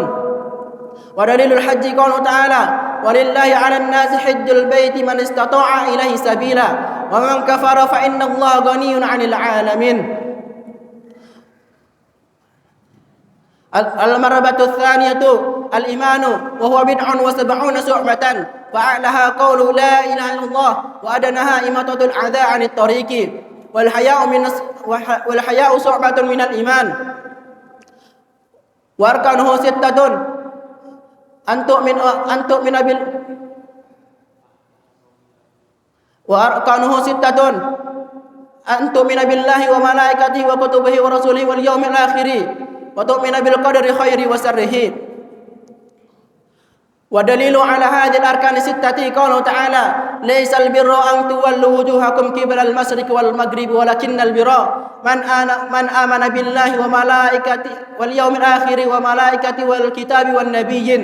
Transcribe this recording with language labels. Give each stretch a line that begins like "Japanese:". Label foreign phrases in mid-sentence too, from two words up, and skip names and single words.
Arabic: ودليل الحج قوله تعالى: ولله على الناس حج البيت من استطاع إليه سبيلا ومن كفر فإن الله غني عن العالمين. المرتبة الثانية الإيمان وهو 70 شعبة فأعلاها قول لا إله إلا الله وأدناها إماطة الأذى عن الطريق. والحياء شعبة من الإيمان وأركانه ستة أن تؤمن بال وأركانه ستة أن تؤمن بالله وملائكته وكتبه ورسله واليوم الآخر وتؤمن بالقدر خيره وشره. ودليل على هذه الأركان الستة قوله تعالى ليس البر أن تولوا وجوهكم قبل المشرق والمغرب ولكن البر من آمن بالله وملائكته واليوم الآخر وملائكته والكتاب والنبيين.